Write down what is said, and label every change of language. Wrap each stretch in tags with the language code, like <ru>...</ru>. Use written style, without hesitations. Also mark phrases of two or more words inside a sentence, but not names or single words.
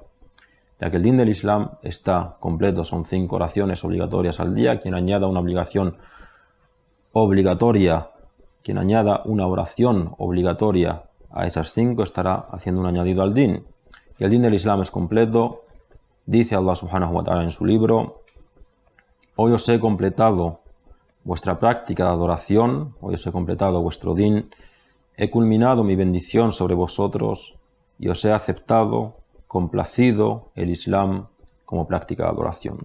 <es>Ya que el din del Islam está completo, son 5 oraciones obligatorias al día. Quien añada una obligación obligatoria, quien añada una oración obligatoria a esas 5 estará haciendo un añadido al din. Y el din del Islam es completo. Dice Allah</es> <ar>سبحانه وتعالى</ar> <es>en su libro: hoy os he completado vuestra práctica de adoración, hoy os he completado vuestro din, he culminado mi bendición sobre vosotros y os he aceptado, complacido el Islam como práctica de adoración.</es>